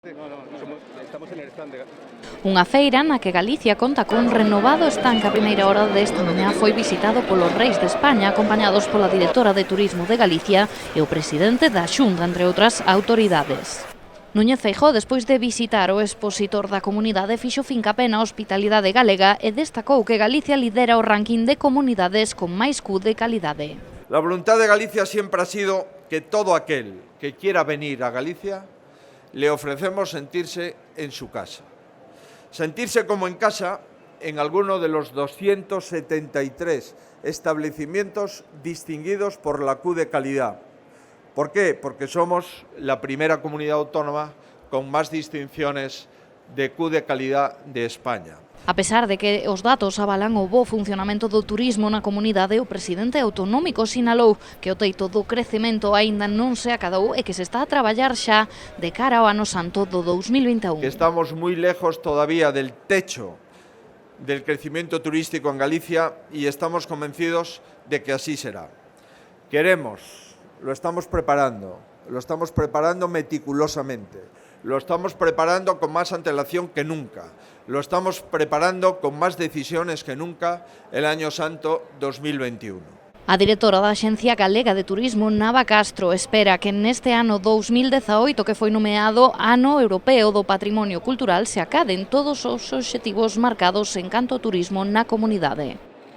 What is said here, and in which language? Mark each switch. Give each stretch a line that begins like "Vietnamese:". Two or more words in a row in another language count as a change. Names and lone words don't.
Galician: Unha feira na que Galicia conta cun renovado stand que a primeira hora desta mañá foi visitado polos reis de España, acompañados pola directora de Turismo de Galicia e o presidente da Xunta, entre outras autoridades. Núñez Feijóo, despois de visitar o expositor da comunidade, fixo fincapé na hospitalidade galega e destacou que Galicia lidera o ranking de comunidades con máis Q de calidade.
Spanish: La voluntad de Galicia siempre ha sido que todo aquel que quiera venir a Galicia le ofrecemos sentirse en su casa. Sentirse como en casa en alguno de los 273 establecimientos distinguidos por la Q de calidad. ¿Por qué? Porque somos la primera comunidad autónoma con más distinciones de Q de calidad de España.
Galician: A pesar de que os datos avalan o bo funcionamento do turismo na comunidade, o presidente autonómico sinalou que o teito do crecemento aínda non se acadou e que se está a traballar xa de cara ao ano santo do 2021.
Spanish: Que estamos muy lejos todavía del techo del crecimiento turístico en Galicia y estamos convencidos de que así será. Lo estamos preparando meticulosamente, lo estamos preparando con más antelación que nunca, lo estamos preparando con más decisiones que nunca el año santo 2021.
Galician: A directora da Axencia Galega de Turismo, Nava Castro, espera que neste ano 2018, que foi nomeado Ano Europeo do Patrimonio Cultural, se acaden todos os obxectivos marcados en canto ao turismo na comunidade.